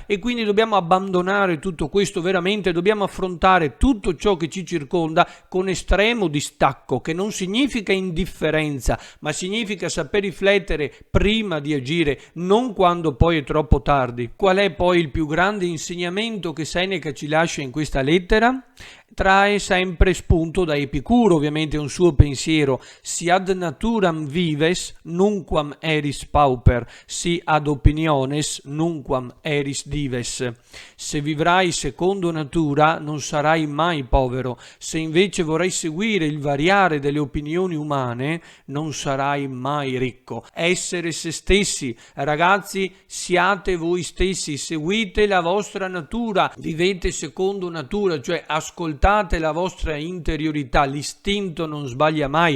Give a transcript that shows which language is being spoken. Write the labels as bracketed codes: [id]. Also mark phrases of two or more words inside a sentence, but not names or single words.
[it] E quindi dobbiamo abbandonare tutto questo, veramente dobbiamo affrontare tutto ciò che ci circonda con estremo distacco, che non significa indifferenza, ma significa saper riflettere prima di agire, non quando poi è troppo tardi. Qual è poi il più grande insegnamento che Seneca ci lascia in questa lettera? Trae sempre spunto da Epicuro, ovviamente è un suo pensiero: [la] si ad naturam vives nunquam eris pauper, si ad opiniones nunquam eris dives. [it] Se vivrai secondo natura non sarai mai povero, se invece vorrai seguire il variare delle opinioni umane non sarai mai ricco. Essere se stessi, ragazzi, siate voi stessi, seguite la vostra natura, vivete secondo natura, cioè ascoltate la vostra interiorità, l'istinto non sbaglia mai.